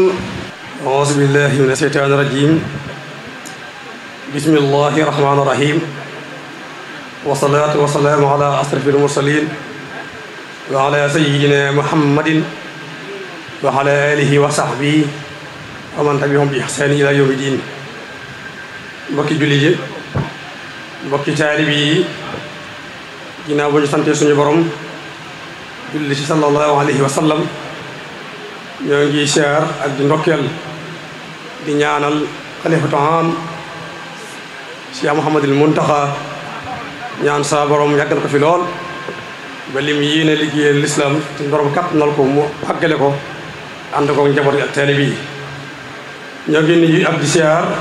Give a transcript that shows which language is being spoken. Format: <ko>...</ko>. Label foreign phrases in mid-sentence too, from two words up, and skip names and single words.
<ar>أعوذ بالله من الشيطان الرجيم بسم الله الرحمن الرحيم والصلاة والسلام على أشرف المرسلين وعلى سيدنا محمد وعلى آله وصحبه ومن تبعهم بإحسان إلى يوم الدين</ar> <wo>mbokki jullit yi mbokki taalibe yi ginnaaw bu ñu sante suñu borom julli ci</wo> <ar>صلى الله عليه وسلم</ar> <wo>ñoo ngi siyaar ak di ndokkeel di ñaanal xalifatu am Cheikh Mouhamadul Muntaxa ñaan sa borom yàggal ko fi lool ba lim yéene liggéeyal lislaam te borom kàttanal ko mu àggale ko ànd ko njaboot ak taalibe yi ñoo ngi nuyu ak di siyaar</wo>